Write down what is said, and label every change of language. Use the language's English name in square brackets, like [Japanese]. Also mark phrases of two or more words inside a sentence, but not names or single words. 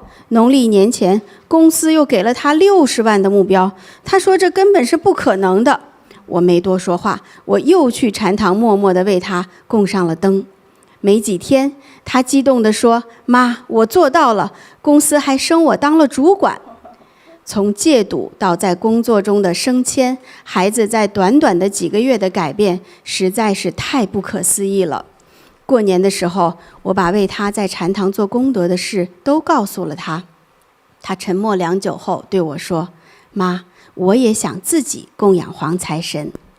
[Chinese] 農曆年前，公司又給了他60萬的目標，他說這根本是不可能的。我沒多說話，我又去禪堂默默地為他供上了燈。沒幾天，他激動地說：“媽，我做到了，公司還升我當了主管。” 從戒賭到在工作中的升遷，孩子在短短的幾個月的改變，實在是太不可思議了。過年的時候，我把為他在禪堂做功德的事都告訴了他。他沉默良久後對我說：“媽，我也想自己供養黃財神。”